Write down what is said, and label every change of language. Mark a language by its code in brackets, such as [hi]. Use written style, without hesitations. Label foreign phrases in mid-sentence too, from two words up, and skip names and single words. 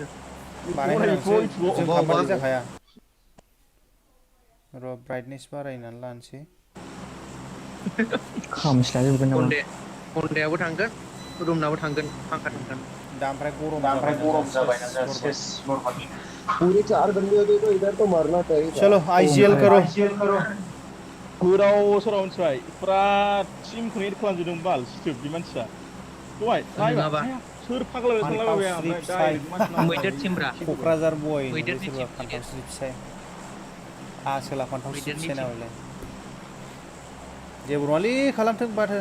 [brx] बानायहोनांसो जों खालामबानो जाखाया र' ब्राइटनेस बारायनानै लानोसै खामस्लाजोबगोन नामा हन्डायाबो थांगोन रुमनाबो थांगोन फांखा थांगोन दा ओमफ्राय गरम जाबायना सेस [hi] पूरे 4 बंदे होते तो इधर तो मरना चाहिए था। चलो आईजीएल करो [brx] गोदाव सोराव मिथिबाय फुरा टिमखौनो एड खालामजोबदों बाल सिथोब बे मानसिया दहाय नङाबा सोर फाग्ला थांलाबाय ओमफ्राय डाइरेक्ट मानसि मैदेर टिमब्रा क'क्राझार बय मैदेरनि सोरबा टिम फान्थाव स्रि फिसाय आसोला फान्थाव स्रि फिसाय नालाय जेबो नङालै खालामथों माथो